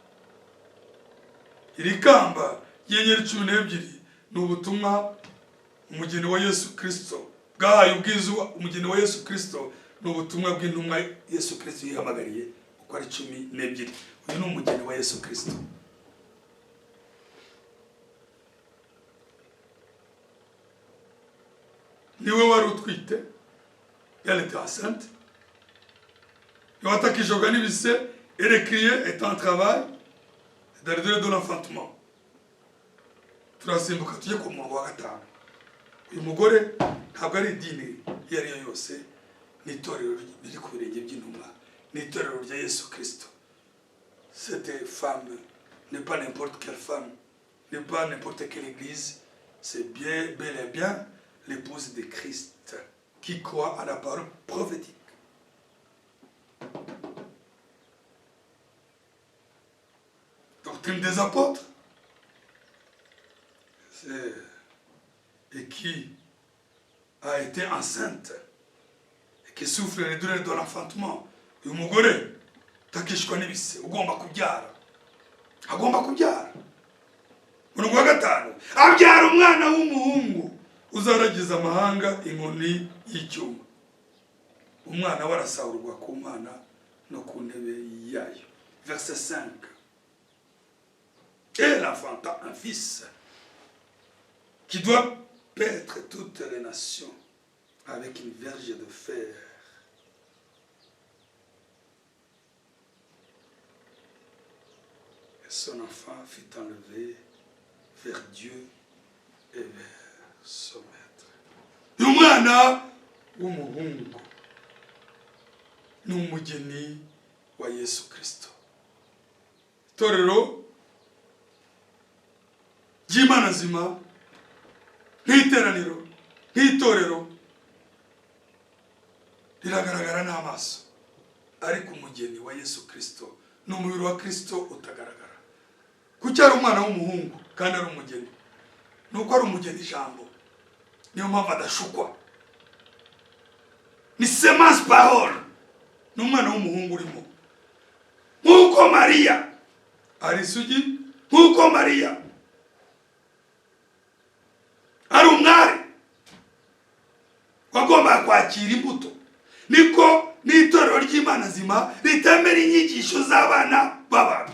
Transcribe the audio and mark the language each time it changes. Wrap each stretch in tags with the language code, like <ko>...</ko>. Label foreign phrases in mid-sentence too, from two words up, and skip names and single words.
<rw>Iri kamba y'inyenyeri 12 ni ubutumwa umugeni wa Yesu Kristo bwahaye ubwiza. Umugeni wa Yesu Kristo ni ubutumwa bw'intumwa Yesu Kristo yihamagariye uko ari 12. Uyu ni umugeni wa Yesu Kristo. Niwe wari utwite,</rw> <fr>elle était enceinte.</fr> <rw>Yatakishwaga n'ibise,</rw> <fr>elle criait, était en travail dans le délai de l'enfantement.</fr> <rw>Turasimbuka tujye ku murongo wa 5. Uyu mugore ntabwo ari idini iyo ari yo yose, ni itorero riri ku birenge by'intumwa, ni itorero rya Yesu Kristo.</rw> <fr>Cette femme n'est pas n'importe quelle femme, n'est pas n'importe quelle église, c'est bien, bel et bien l'épouse de Christ qui croit à la parole prophétique. Doctrine des apôtres, et qui a été enceinte et qui souffre les douleurs de l'enfantement.</fr> <rw>Uyu mugore takishwa n'ibise, ugomba kubyara, agomba kubyara. Umurongo wa 5, abyara umwana w'umuhungu uzaragiza amahanga inkoni y'icyuma. Umwana warasahurwa ku Mana no ku ntebe yayo.</rw> <fr>verset 5. Et elle enfanta un fils qui doit paître toutes les nations avec une verge de fer. Et son enfant fut enlevé vers Dieu et vers son maître.</fr> <rw>Umwana w'umuhungu ni umugeni wa Yesu Kristo. Itorero ry'Imana nzima nk'iteraniro nk'itorero riragaragara n'amaso, ariko umugeni wa Yesu Kristo ni umubiri wa Kristo utagaragara. Kuki ari umwana w'umuhungu kandi ari umugeni? Nuko ari umugeni ijambo, niyo mpamvu adashukwa. Ni</rw> <fr>semence parole,</fr> <rw>ni umwana w'umuhungu urimo. Nk'uko Mariya ari isugi, nk'uko Mariya ari umwari wagombaga kwakira imbuto, niko n'itorero ry'Imana nzima ritemera inyigisho z'abana b'abantu.</rw>